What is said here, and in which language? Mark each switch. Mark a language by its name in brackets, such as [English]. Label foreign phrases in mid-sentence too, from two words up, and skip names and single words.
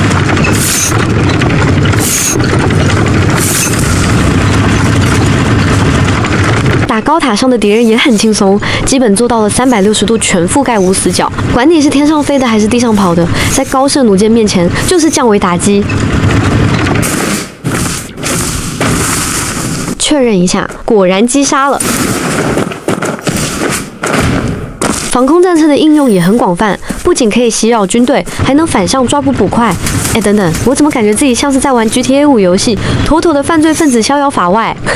[Chinese] 打高塔上的敵人也很輕鬆，基本做到了360度全覆蓋無死角。管你是天上飛的還是地上跑的，在高射弩箭面前就是降維打擊。確認一下，果然擊殺了。防空戰車的應用也很廣泛，不僅可以襲擾軍隊，還能反向抓捕捕快。哎，等等，我怎麼感覺自己像是在玩 GTA 5遊戲，妥妥的犯罪分子逍遙法外。